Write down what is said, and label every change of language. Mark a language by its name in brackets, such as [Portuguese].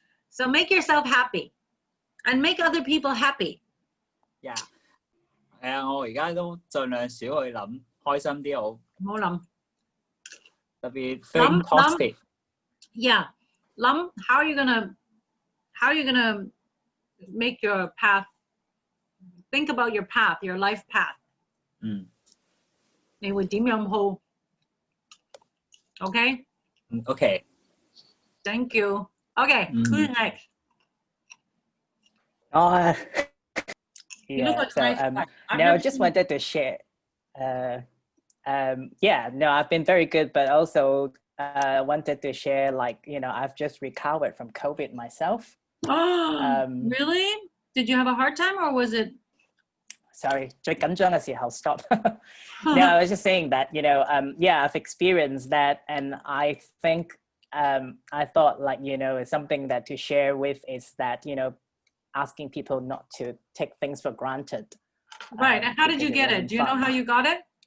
[English] So make yourself happy, and make other people happy. Yeah. [Cantonese] 係啊，我而家都盡量少去諗，開心啲好。唔好諗。 [English] 特別 think positive。 Yeah. 諗 how are you gonna make your path? Think about your path, your life path. [Cantonese] 你會點樣鋪 ？ Okay. [English] Okay. Thank you. Okay. Who's next? Yeah. So no, I just wanted to share. Yeah. No, I've been very good, but also wanted to share, like, you know, I've just recovered from COVID myself. Oh, really? Did you have a hard time, or was it? [Cantonese] Sorry, 最緊張嘅時候 stop. [English] No, I was just saying that, you know, yeah, I've experienced that, and I think I thought, like, you know, it's something that to share with is that, you know, asking people not to take things for granted. Right. And how did you get it? Do you know how you got it?